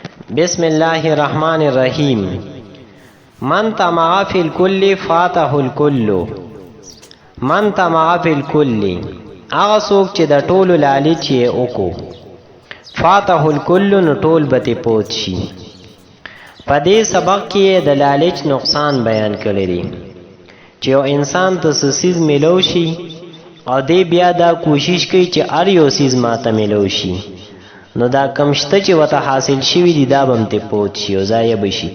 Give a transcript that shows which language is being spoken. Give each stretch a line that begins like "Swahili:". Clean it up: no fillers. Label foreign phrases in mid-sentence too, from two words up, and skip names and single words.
Arabic: بسم الله الرحمن الرحیم. من طمع فی الکل فاته الکل. من طمع فی الکل،
Pashto: هغه څوک چې د ټولو لالچ یې وکړو،
Arabic: فاته الکل
Pashto: نو ټول به ترې پوت شي. په دې سبق کې د لالچ نقصان بیان کړی دی چې یو انسان ته څه څیز میلو شي او دی بیا دا کوشش کوي چې هر یو څیز ماته میلو شي، نو دا کم شته چې ورته حاصل شوي دي دا به هم ترې پوت شي او ضایع به شي.